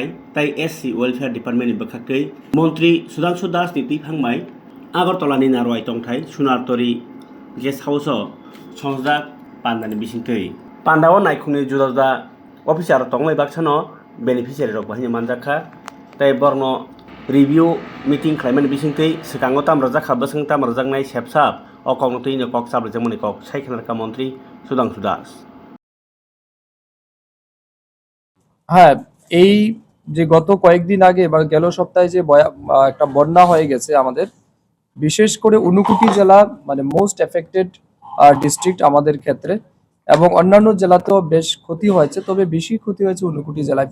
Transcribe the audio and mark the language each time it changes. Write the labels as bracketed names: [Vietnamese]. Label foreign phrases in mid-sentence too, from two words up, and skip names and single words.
[Kok Borok] ताई एससी वेलफेयर डिपार्टमेंट नि बखाकै मंत्री सुधांशु दास नि तीफांमाय आगरतलानि नारवाय तंथाय सुनारतरी गेस्ट हाउस संजा पान्दानि बिसिंकै पान्दाव नायखुंनि जुदा जुदा अफिसार तंलाय बाक्सानो बेनिफिशियारि रक बाहायनो मानजाखा ताई बरनो [English] review meeting [Kok Borok] खालामनानै बिसिंकै सिगाङाव तामराजाखा बसं तामराजांनाय सेबसाब अकंतै नकक साबरजमनि कक साइखेनारका मंत्री सुधांशु दास। [Bangla] হ্যাঁ, এই যে গত কয়েকদিন আগে বা গেল সপ্তাহে যে একটা বন্যা হয়ে গেছে আমাদের, বিশেষ করে ঊনকোটি জেলা মানে [English] most affected district [Bangla] আমাদের ক্ষেত্রে, এবং অন্যান্য জেলাতেও বেশ ক্ষতি হয়েছে, তবে বেশি ক্ষতি হয়েছে ঊনকোটি জেলায়।